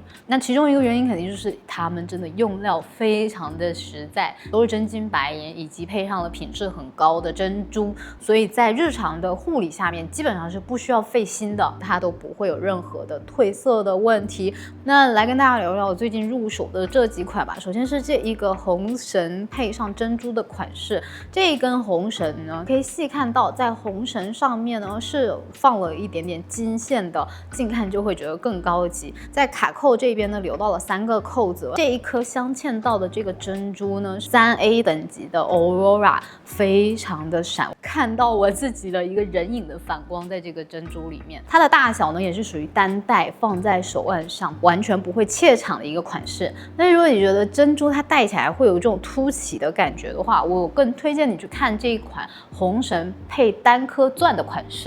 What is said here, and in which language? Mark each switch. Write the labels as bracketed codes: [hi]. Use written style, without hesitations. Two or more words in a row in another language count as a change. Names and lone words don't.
[zh] 那其中一個原因肯定就是他們真的用料非常的實在，都是真金白銀，以及配上了品質很高的珍珠，所以在日常的護理下面基本上是不需要費心的，它都不会有任何的褪色的問題。那来跟大家聊聊我最近入手的這幾款吧。首先是这一個紅繩配上珍珠的款式，這一根紅繩呢，可以細看到在紅繩上面呢是放了一點點金線的，近看就會覺得更高級。在卡扣這邊呢留到了3個扣子，這一顆鑲嵌到的這個珍珠呢 3A 等級的 Aurora， 非常的閃，看到我自己的一個人影的反光在這個珍珠裡面。它的大小呢也是屬於單戴放在手腕上，完全不會怯場的一個款式。那如果你覺得珍珠它戴起來會有這種凸起的感覺的話，我更推薦你去看這一款紅繩配單顆鑽的款式。